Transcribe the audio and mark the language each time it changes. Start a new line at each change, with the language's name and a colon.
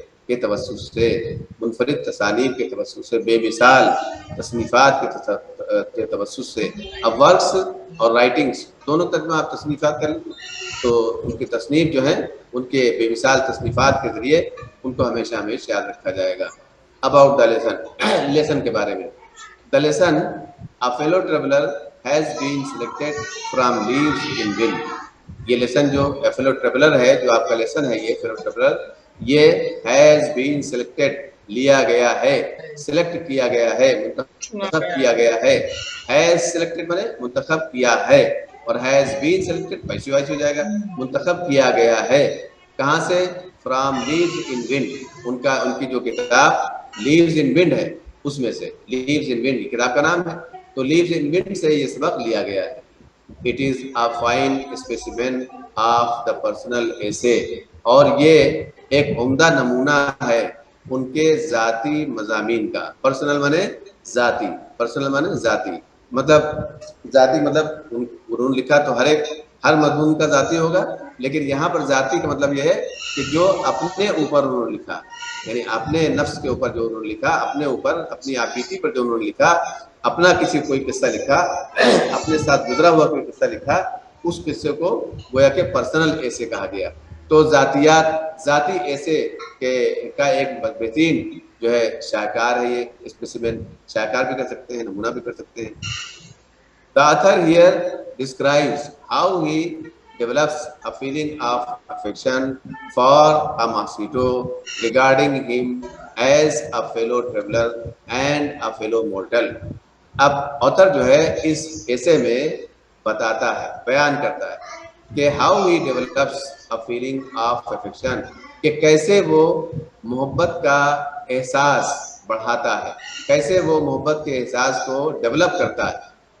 Urdu: کے توسط سے، منفرد تصانیف کے توسط سے، بے مثال تصنیفات کے توسط سے. اب ورکس اور رائٹنگس دونوں تک میں آپ تصنیفات کر لیں تو ان کی تصنیف جو ہے ان کے بے مثال تصنیفات کے ذریعے ان کو ہمیشہ یاد رکھا جائے گا. اباؤٹ دا لیسن، لیسن کے بارے میں.
English: The lesson a fellow traveler has been selected from leaves in wind.
Urdu: یہ لیسن جو فیلو ٹریولر ہے، جو آپ کا لیسن ہے، یہ فیلو ٹریولر یہ ہیز بین سلیکٹڈ لیا گیا ہے، سلیکٹ کیا گیا ہے، منتخب کیا گیا ہے. ہیز سلیکٹڈ مانے منتخب کیا ہے، اور ہیز بین سلیکٹڈ ویسی ہو جائے گا، منتخب کیا گیا ہے. کہاں سے؟ فرام لیوز ان ونڈ. ان کی جو کتاب لیوز ان ونڈ ہے اس میں سے. لیوز ان ونڈ کتاب کا نام ہے، تو لیوز ان ونڈ سے یہ سبق لیا گیا ہے.
English: It is a fine specimen of the personal essay.
Urdu: اور یہ ایک عمدہ نمونہ ہے ان کے ذاتی مضامین کا. پرسنل مانے ذاتی، پرسنل مانے ذاتی، مطلب ذاتی مطلب انہوں نے لکھا تو ہر مضمون کا ذاتی ہوگا، لیکن یہاں پر ذاتی کا مطلب یہ ہے کہ جو اپنے اوپر انہوں نے لکھا، یعنی اپنے نفس کے اوپر جو انہوں نے لکھا، اپنے اوپر اپنی آبیتی پر جو انہوں نے لکھا، اپنا کسی کوئی قصہ لکھا، اپنے ساتھ گزرا ہوا کوئی قصہ لکھا، اس قصے کو گویا کہ پرسنل ایسے کہا گیا. تو ذاتی ایسے کا ایک بہترین جو ہے شاہکار ہے یہ اسپیسیمن. شاہکار بھی کر سکتے ہیں، نمونہ بھی کر سکتے ہیں.
English: The author here describes how he develops a feeling of affection for a mosquito, regarding him as a fellow traveler and a fellow mortal.
Urdu: اب author جو ہے اس ایسے میں بتاتا ہے، بیان کرتا ہے کہ
English: how he develops a feeling of affection،
Urdu: کہ کیسے وہ محبت کا احساس بڑھاتا ہے، کیسے وہ محبت کے احساس کو ڈیولپ کرتا ہے.